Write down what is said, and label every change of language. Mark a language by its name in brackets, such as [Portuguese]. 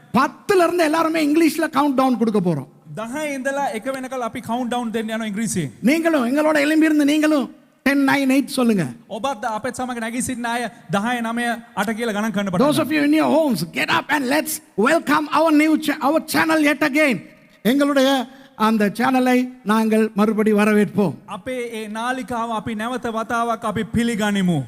[Tamil] 10ல இருந்து எல்லாரும் இங்கிலீஷ்ல கவுண்ட் டவுன் கொடுக்க போறோம். [Sinhala] 10 ඉඳලා 1 වෙනකල් අපි කවුන්ට් ඩවුන් දෙන්න යනවා ඉංග්‍රීසියෙන්. [Tamil] நீங்களும் எங்களோட எழும்பி இருந்து நீங்களும் 10 9 8 சொல்லுங்க. [Sinhala] ඔබත් අපේ සමග නැගී සිටින අය 10 9 8 කියලා ගණන් කරන්න පටන් [English] Those of you in your homes, get up and let's welcome our channel yet again. [Tamil] எங்களுடைய அந்த சேனலை நாங்கள் மறுபடி வரவேற்போம். [Sinhala] අපේ ඒ නාලිකාව අපි නැවත වතාවක් අපි පිළිගනිමු.